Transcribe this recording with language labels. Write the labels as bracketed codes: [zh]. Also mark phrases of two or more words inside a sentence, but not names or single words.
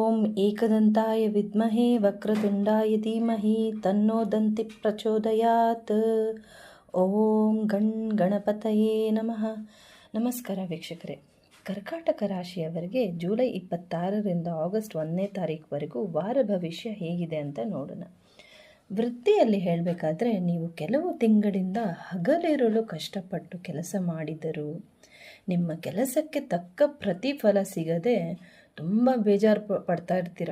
[sa] ಏಕದಂತಾಯ ವಿದ್ಮಹೇ ವಕ್ರತುಂಡಾಯ ಧೀಮಹಿ ತನ್ನೋ ದಂತಿ ಪ್ರಚೋದಯಾತ್. ಓಂ ಗಣಪತಯೇ ನಮಃ. [kn] ನಮಸ್ಕಾರ ವೀಕ್ಷಕರೇ. ಕರ್ಕಾಟಕ ರಾಶಿಯವರಿಗೆ ಜುಲೈ 26ರಿಂದ ಆಗಸ್ಟ್ 1ನೇ ತಾರೀಕುವರೆಗೂ ವಾರ ಭವಿಷ್ಯ ಹೇಗಿದೆ ಅಂತ ನೋಡೋಣ. ವೃತ್ತಿಯಲ್ಲಿ ಹೇಳಬೇಕಾದ್ರೆ ನೀವು ಕೆಲವು ತಿಂಗಳಿಂದ ಹಗಲಿರುಳು ಕಷ್ಟಪಟ್ಟು ಕೆಲಸ ಮಾಡಿದರೂ ನಿಮ್ಮ ಕೆಲಸಕ್ಕೆ ತಕ್ಕ ಪ್ರತಿಫಲ ಸಿಗದೆ ತುಂಬ ಬೇಜಾರು ಪಡ್ತಾ ಇರ್ತೀರ.